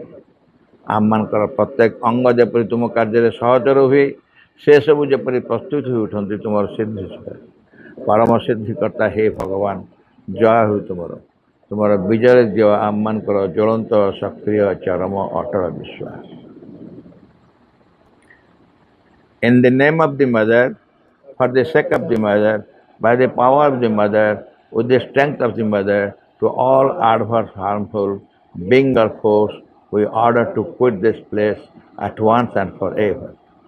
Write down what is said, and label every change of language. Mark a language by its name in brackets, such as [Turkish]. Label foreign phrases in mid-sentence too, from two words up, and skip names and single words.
[Odia] ଆମମାନଙ୍କର ପ୍ରତ୍ୟେକ ଅଙ୍ଗ ଯେପରି ତୁମ କାର୍ଯ୍ୟରେ ସହଚର ହୁଏ, ସେସବୁ ଯେପରି ପ୍ରସ୍ତୁତ ହୋଇ ଉଠନ୍ତି ତୁମର ସିଦ୍ଧି ସୁଖରେ। ପରମ ସିଦ୍ଧିକର୍ତ୍ତା ହେ ଭଗବାନ, ଜୟ ହେଉ ତୁମର। ତୁମର ବିଜୟ ଦିଅ ଆମମାନଙ୍କର ଜ୍ୱଳନ୍ତ ସକ୍ରିୟ ଚରମ ଅଟଳ ବିଶ୍ୱାସ। [English] In the name of the Mother, for the sake of the Mother, by the power of the Mother, with the strength of the Mother, to all adverse, harmful being or force, we order to quit this place at once and forever.